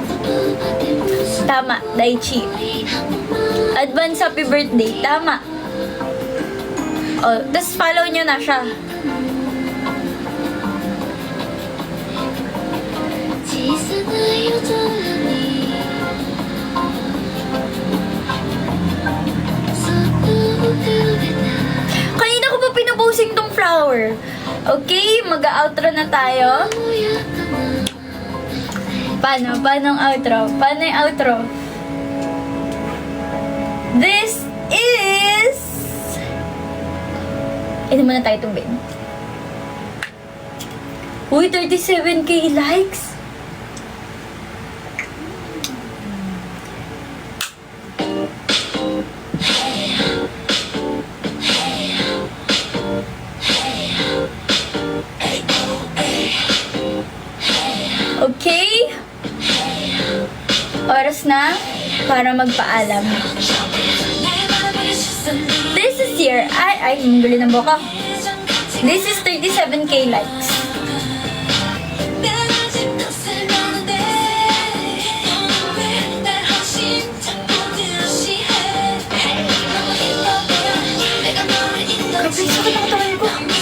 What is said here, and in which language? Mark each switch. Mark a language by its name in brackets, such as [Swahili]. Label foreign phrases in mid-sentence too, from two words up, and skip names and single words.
[Filipino] Tama, Daichi. [English] Advance happy birthday. [Filipino] Tama. Oh, tapos follow nyo na siya. [Japanese] 小さな夜空にそっと浮かべた [Filipino] Kanina ko pa pinaposing tong flower. Okay, mag-outro na tayo. [Japanese] 穏やかな [Filipino] Paano? Paano ang outro? Paano yung outro? [English] This is... [Filipino] Ito muna tayo tubig. Uy, 37k likes! Okay? Oras na para magpaalam. [English] This is your... [Filipino] Ay, gulo ng boka. [English] This is 37k likes. [Filipino] Grabe, sakit ang katawan ko.